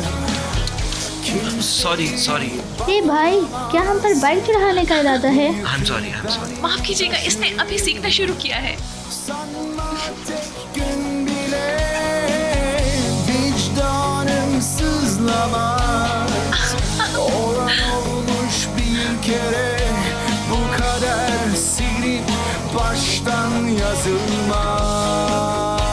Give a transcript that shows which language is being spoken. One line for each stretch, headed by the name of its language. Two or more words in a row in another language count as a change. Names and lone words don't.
English: sorry sorry,
Urdu: हे भाई, क्या हम पर बाइक चढ़ाने का इरादा है?
English: I am sorry.
Urdu: माफ कीजिएगा, इसने अभी सीखना शुरू किया है।
Turkish: Sanma tek gün bile vicdanım sızlamaz. Olan olmuş bir kere, bu kader silip baştan yazılmaz.